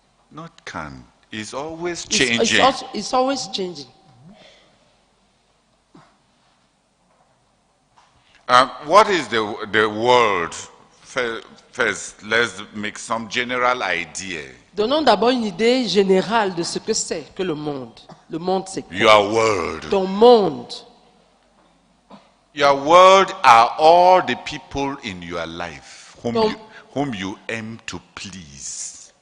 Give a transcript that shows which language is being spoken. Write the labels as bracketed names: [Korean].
[English] Not can. It's always changing. It's always changing. What is the world? First, let's make some general idea. [French] Donnons d'abord une idée générale de ce que c'est que le monde. Le monde, c'est quoi? [English] Your world. [French] Ton monde. [English] Your world are all the people in your life whom you aim to please.